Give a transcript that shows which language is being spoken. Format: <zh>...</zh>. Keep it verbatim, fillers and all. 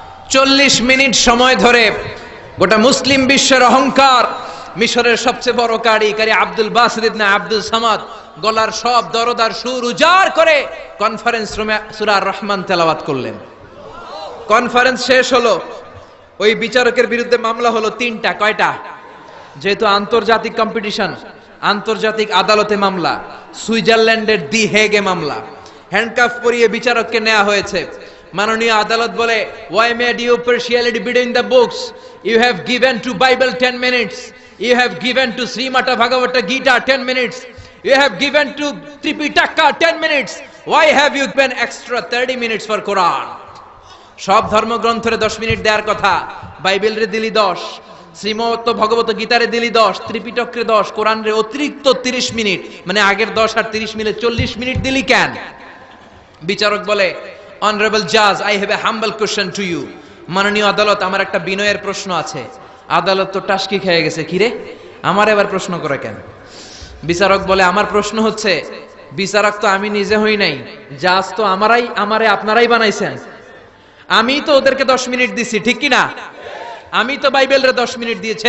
<bn>চল্লিশ মিনিট সময় ধরে গোটা মুসলিম বিশ্বের অহংকার, মিশরের সবচেয়ে বড় কারি কারি আব্দুল বাসিদ ইবনে আব্দুস সামাদ গলার সব দরদার সুর উজাড় করে কনফারেন্স রুমে সূরা আর রহমান তেলাওয়াত করলেন। কনফারেন্স শেষ হলো। ওই বিচারকের বিরুদ্ধে মামলা হলো তিনটা। কয়টা? যেহেতু আন্তর্জাতিক কম্পিটিশন, আন্তর্জাতিক আদালতে মামলা। সুইজারল্যান্ডের দি হেগে মামলা। হ্যান্ডকাফ পরিয়ে বিচারককে নেওয়া হয়েছে। মাননীয় আদালত বলে,</bn> <en>why made you partiality between the books? You have given to Bible ten minutes, you have given to Srimad Bhagavata Gita ten minutes, you have given to Tripitaka ten minutes, why have you given extra thirty minutes for Quran?</en> <bn>সব ধর্মগ্রন্থরে দশ minute দেওয়ার কথা, Bible রে দিলি দশ, শ্রীমদ ভগবত গীতারে দিলি দশ, ত্রিপিটকরে দশ, কোরআন রে অতিরিক্ত তিরিশ মিনিট, মানে আগের দশ আর তিরিশ মিলে চল্লিশ মিনিট দিলি কেন? বিচারক বলে,</bn> <en>Honorable Judge, I have a humble question to you.</en> <bn>মাননীয় আদালত, আমার একটা বিনয়ের প্রশ্ন আছে। আদালত তো টাস্কি খেয়ে গেছে, কিরে আমার এবার প্রশ্ন করে কেন? বিচারক বলে, আমার প্রশ্ন হচ্ছে, বিচারক তো আমি নিজে হই নাই, জাজ তো আমারাই, আমারে আপনারাই বানাইছেন। আমি তো ওদেরকে দশ মিনিট দিছি, ঠিক কি না? আমি তো বাইবেলরে দশ মিনিট দিয়েছি।</bn>